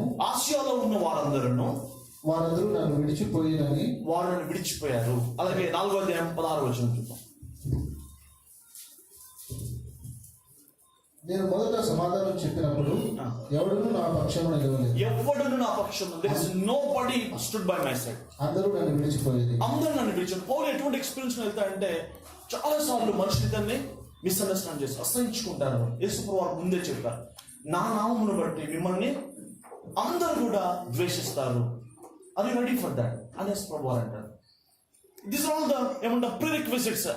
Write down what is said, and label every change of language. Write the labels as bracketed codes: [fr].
[te] ఆసియాలో ఉన్న వారందరూ నన్ను విడిచిపోయారని వారిని విడిచిపోయారు. అలాగే 4:16 వచనం చూద్దాం. నేను మొదట సమాధానం చెప్పినప్పుడు ఎవడును నా పక్షమున నిలవలేదు. [en] There is nobody stood by my side. [te] అందరూ నన్ను విడిచిపోయారు. పౌలు ఎటువంటి ఎక్స్పీరియన్స్ వెళ్తాయంటే, చాలా సార్లు మనుషులు ఇతన్ని మిస్అండర్స్టాండ్ చేసి అసహించుకుంటారు. యేసుప్రభువు వారు ముందే చెప్పారు, నా నామమును బట్టి మిమ్మల్ని అందరూ కూడా ద్వేషిస్తారు. [en] are you ready for that [te] అని యేసుప్రభువు వారు అంటారు. [en] This all the ఏమంటారు prerequisites.